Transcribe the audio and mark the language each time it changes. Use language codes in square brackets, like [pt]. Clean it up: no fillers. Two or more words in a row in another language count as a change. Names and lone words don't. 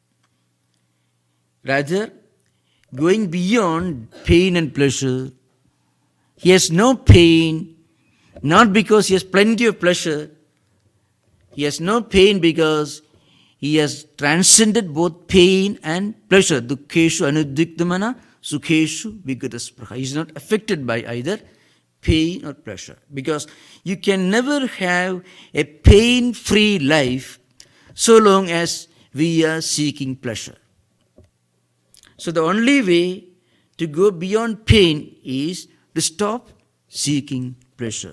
[en] Rather, going beyond pain and pleasure, he has no pain, not because he has plenty of pleasure. He has no pain because he has transcended both pain and pleasure. [sa] दुःखेषु अनुद्विग्नमनाः सुखेषु विगतस्पृहः. [en] He is not affected by either pain or pleasure. Because you can never have a pain-free life so long as we are seeking pleasure. So the only way to go beyond pain is to stop seeking pleasure.